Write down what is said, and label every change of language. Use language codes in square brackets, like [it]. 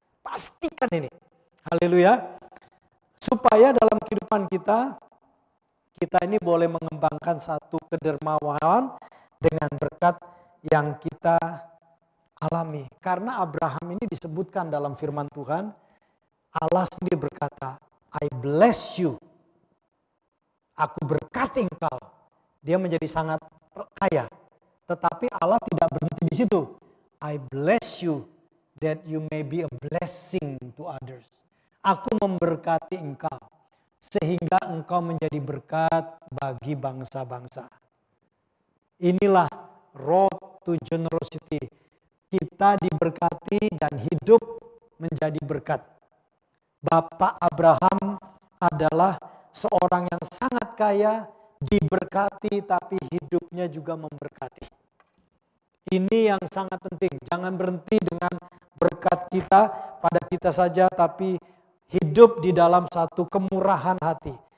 [id] Pastikan ini. Haleluya. Supaya dalam kehidupan kita ini boleh mengembangkan satu kedermawanan dengan berkat yang kita alami. Karena Abraham ini disebutkan dalam firman Tuhan, Allah sendiri berkata, [en] I bless you. [id] Aku berkati engkau. Dia menjadi sangat kaya. Tetapi Allah tidak berhenti di situ. [en] I bless you that you may be a blessing to others. [id] Aku memberkati engkau sehingga engkau menjadi berkat bagi bangsa-bangsa. Inilah [en] road to generosity. [id] Kita diberkati dan hidup menjadi berkat. Bapak Abraham adalah seorang yang sangat kaya, diberkati tapi hidupnya juga memberkati. Ini yang sangat penting. Jangan berhenti dengan berkat kita pada kita saja, tapi hidup di dalam satu kemurahan hati.